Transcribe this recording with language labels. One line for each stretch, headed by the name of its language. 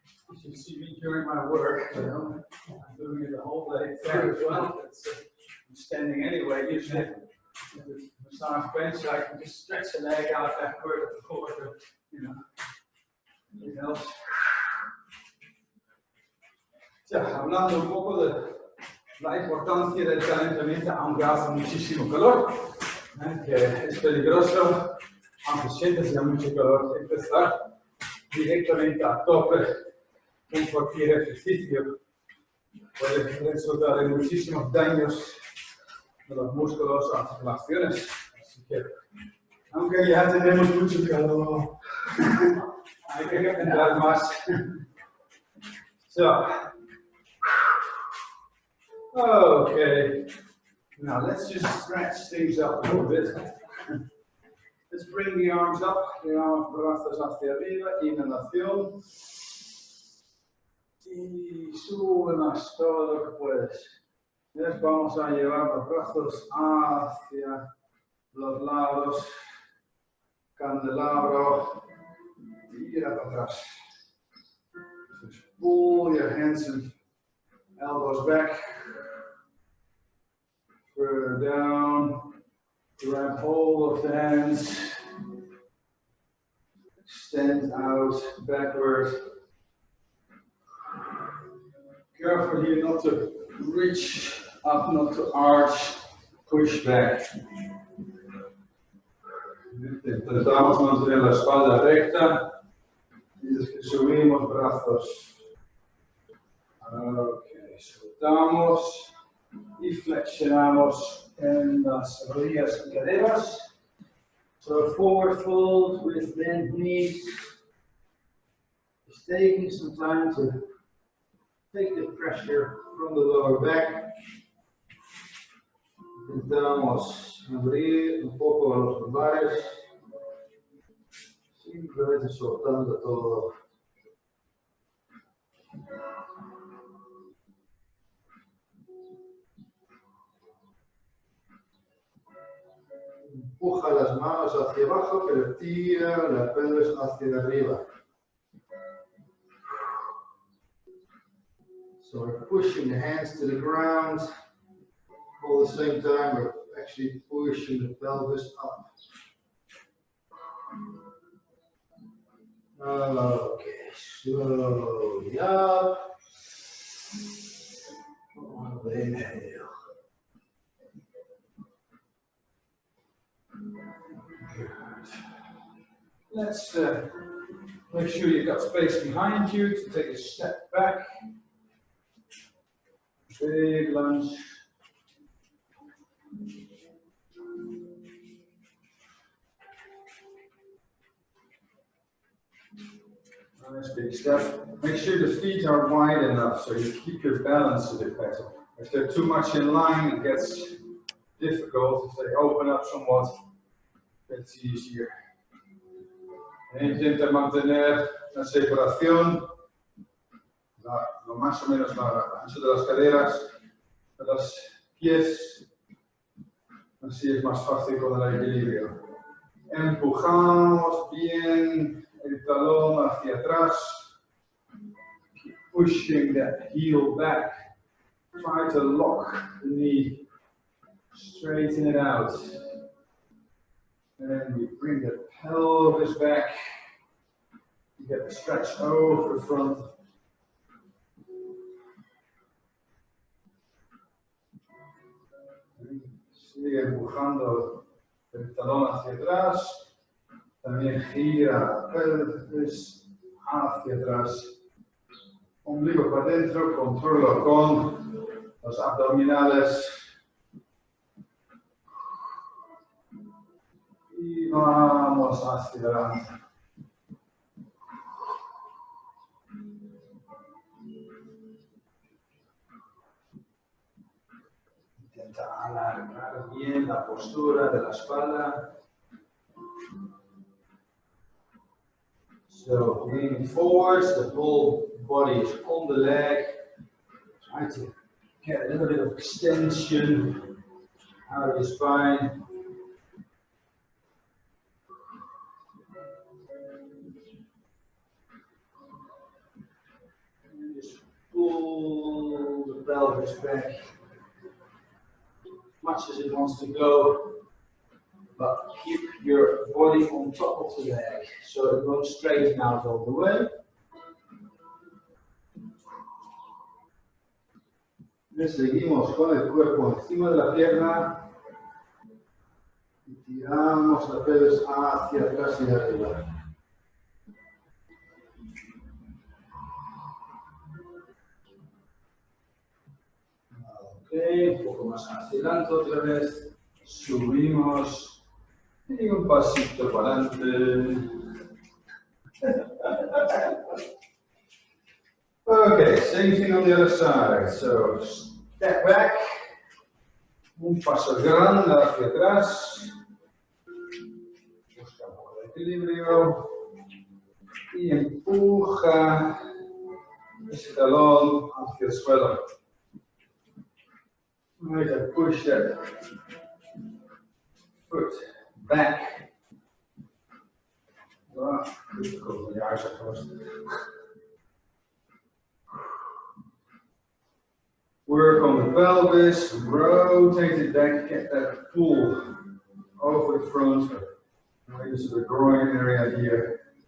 English: You should see me during my work, you know, I'm doing it the whole day through as well. It's, I'm standing anyway, usually. With the massage bench, I can just stretch the leg out backward and forward, you know. It helps.
Spanish: Hablando un poco de la importancia del calentamiento aunque hace muchísimo calor, que es peligroso, aunque sientes ya mucho calor, empezar directamente a tope con cualquier ejercicio puede resultar en muchísimos daños de los músculos o articulaciones. Así que, aunque ya tenemos mucho calor, hay que calentar más.
English: So, okay, now let's just stretch things up a little bit. Let's bring the arms up,
Spanish: los brazos hacia arriba, inhalación. Y sube más todo lo que puedes. Les vamos a llevar los brazos hacia los lados, candelabro, tira para atrás.
English: Just pull your hands and elbows back, further down, grab hold of the hands, extend out, backward. Careful here not to reach up, not to arch, push back.
Spanish: Intentamos mantener la espalda recta y desde que subimos brazos. Ok, soltamos y flexionamos en las rodillas y caderas.
English: So forward fold with bent knees. Just taking some time to take the pressure from the lower back.
Spanish: Intentamos abrir un poco los lumbares, simplemente soltando todo. Empuja las manos hacia abajo, pero tira la pelvis hacia arriba.
English: So we're pushing the hands to the ground. All at the same time, we're actually pushing the pelvis up. Okay, slowly up. Inhale. Good. Let's make sure you've got space behind you to take a step back. Big lunge. Nice big step. Make sure the feet are wide enough so you keep your balance a bit better. If they're too much in line, it gets difficult. If they open up somewhat, it's easier.
Spanish: Intenta mantener la separación, lo más o menos la ancho de las caderas, de los pies. Así es más fácil con el equilibrio. Empujamos bien el talón hacia atrás.
English: Keep pushing that heel back. Try to lock the knee. Straighten it out. And we bring the pelvis back. You get the stretch over the front.
Spanish: Sigue empujando el talón hacia atrás. También gira la pelvis hacia atrás. Ombligo para adentro, controlo con los abdominales. Y vamos hacia adelante. Intenta alargar bien la postura de la espalda.
English: So leaning forwards, the whole body is on the leg. Try to get a little bit of extension out of the spine. And just pull the pelvis back as much as it wants to go. But keep your body on top of the leg, so it won't straighten out all the way.
Spanish: Y seguimos con el cuerpo encima de la pierna y tiramos la pelvis hacia atrás y arriba. Ok, un poco más hacia adelante otra vez. Subimos. Y un pasito para adelante.
English: Okay, same thing on the other side. So step back.
Spanish: Un paso grande hacia atrás. Busca un poco de equilibrio. Y empuja ese talón hacia el suelo.
English: Right, to push that foot back. Wow, difficult when your eyes are closed. Work on the pelvis, rotate it back, get that pull over the front, maybe to the groin area here.